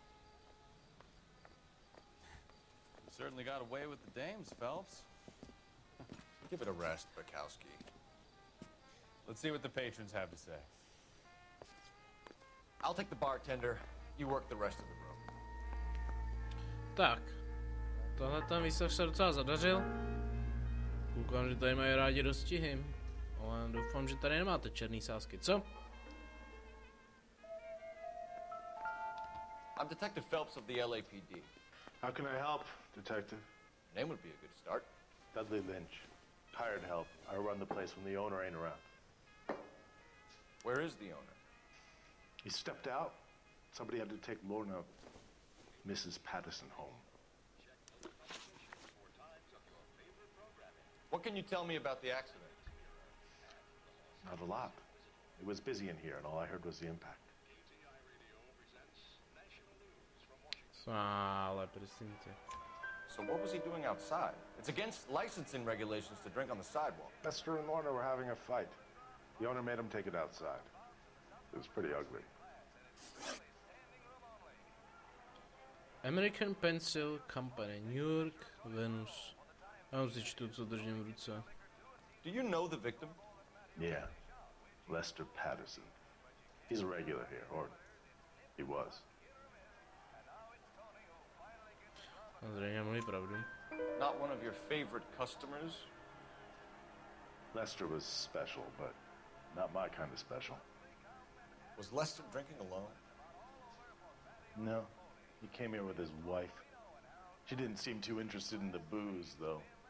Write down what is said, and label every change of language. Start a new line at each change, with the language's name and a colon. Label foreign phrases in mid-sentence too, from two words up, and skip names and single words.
English: You certainly got away with the dames, Phelps. Give it a rest, Bukowski. Let's see what the patrons have to say. I'll take the bartender. You work the rest of the room.
Czech: Tak. Tohle ten výslech se docela zadařil. Koukám, že tady mají rádi dostihy. Ale doufám, že tady nemáte černý sázky, co?
English: I'm Detective Phelps of the LAPD. How can I help, Detective? Your name would be a good start. Dudley Lynch. Hired help. I run the place when the owner ain't around. Where is the owner? He stepped out. Somebody had to take Lorna, Mrs. Patterson, home. What can you tell me about the accident? Not a lot. It was busy in here, and all I heard was the impact.
Czech: Ale prosím tě.
English: So what was he doing outside? It's against licensing regulations to drink on the sidewalk. Lester and Lorna were having a fight. The owner made him take it outside. It was pretty ugly. American Pencil Company, New York, Venus.
Czech: Já vám si čtu, co držím v ruce.
English: Do you know the victim? Yeah. Lester Patterson. He's a regular here, or he was.
Czech: Zřejmě mluví pravdu.
English: Not one of your favorite customers? Lester was special, but not my kind of special. Was Lester drinking alone? No. He came here with his wife. She didn't seem too interested in the booze, though.